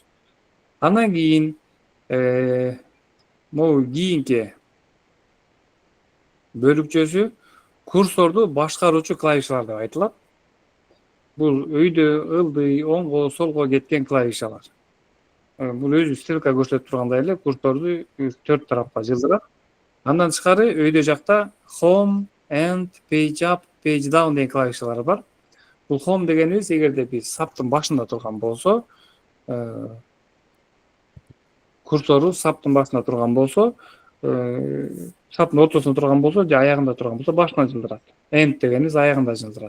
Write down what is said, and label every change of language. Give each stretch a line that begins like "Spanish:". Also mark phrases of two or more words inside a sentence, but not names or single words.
Kyrgyz: Андан кийин могу кийинки бөлүкчөсү курсорду башкаруучу клавишалар деп айтылат. Бул өйдө, ылдый, оңго, солго кеткен клавишалар. Бул өзү стрелка көрсөтүп тургандай эле курсорду 4 тарапка жылдырат. Андан тышкары өйдө жакта
English: home, end, page up, page down
Kyrgyz: деген клавишалар бар. Бул home дегенибиз, эгерде биз саптын башында турган болсо, курсору саптын башында турган болсо, саптын ортосунда турган болсо, же аягында турган болсо башына жылдырат. End дегенибиз аягында жылдырат.